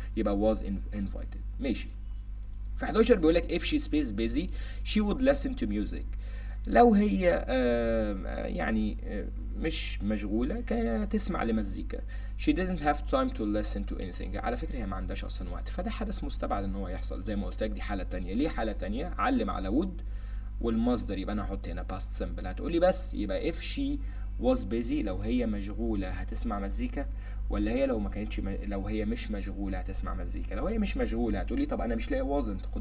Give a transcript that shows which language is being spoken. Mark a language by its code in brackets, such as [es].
[en] يبقى was invited. [ar] ماشي. [en] في 11 بيقول لك if she space busy she would listen to music. [ar] لو هي يعني مش مشغولة كانت تسمع لمزيكا. [en] she didn't have time to listen to anything. [ar] على فكرة هي ما عندهاش أصلا وقت، فده حدث مستبعد إن هو يحصل. زي ما قلت لك دي حالة تانية. ليه حالة تانية؟ علم على would والمصدر، يبقى أنا هحط هنا past simple. هتقولي بس يبقى if she was busy لو هي مشغولة هتسمع مزيكا، ولا هي لو ما كانتش لو هي مش مشغولة هتسمع مزيكا؟ لو هي مش مشغولة هتقولي طب أنا مش لاقي wasn't.